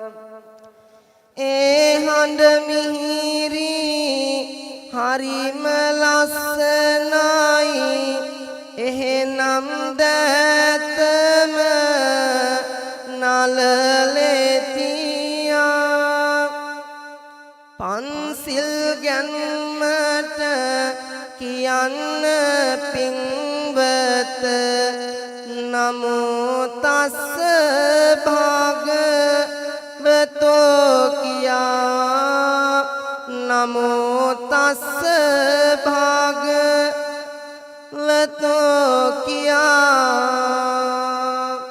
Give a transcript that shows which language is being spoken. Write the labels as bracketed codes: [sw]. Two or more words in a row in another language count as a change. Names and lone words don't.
[si] ඒ හඬ මිහිරි හරිම ලස්සනයි එහෙනම් දැතම නලලෙතියා පන්සිල් ගැන්මට කියන්න පින්වත [pi] නමෝ තස්ස භගවතෝ [si] කියා [pi] නමෝ තස්ස භගවතෝ [si] කියා